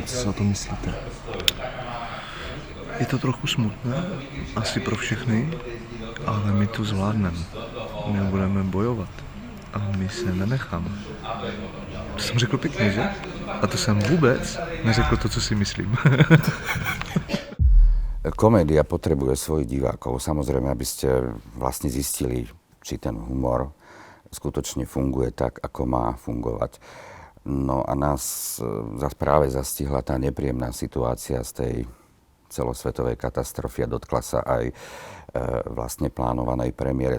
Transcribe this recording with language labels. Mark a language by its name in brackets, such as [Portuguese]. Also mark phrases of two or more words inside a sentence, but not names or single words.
[Czech] Co si o tom myslíte? Je to trochu smutné, asi pro všechny, ale my to zvládneme. My budeme bojovat a my se nenecháme. To jsem řekl pěkně, že? A to jsem vůbec neřekl to, co si myslím. [Slovak] Komédia potrebuje svojich divákov. Samozrejme, aby ste vlastne zistili, či ten humor skutočne funguje tak, ako má fungovať. No a nás práve zastihla tá nepríjemná situácia z tej celosvetovej katastrofy a dotkla sa aj vlastne plánovanej premiére.